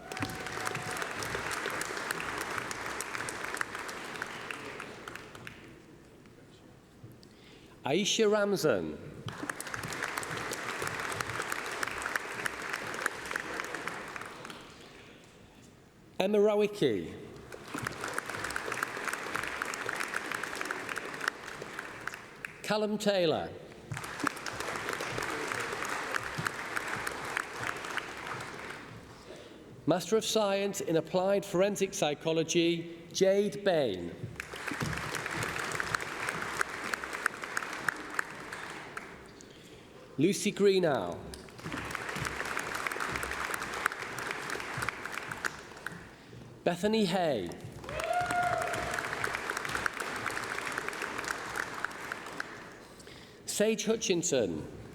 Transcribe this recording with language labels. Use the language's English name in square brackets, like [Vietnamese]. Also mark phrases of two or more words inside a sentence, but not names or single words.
[English] Aisha Ramzan. Emma Rawicki. Callum Taylor. Master of Science in Applied Forensic Psychology, Jade Bain. Lucy Greenow. Bethany Hay. Sage Hutchinson.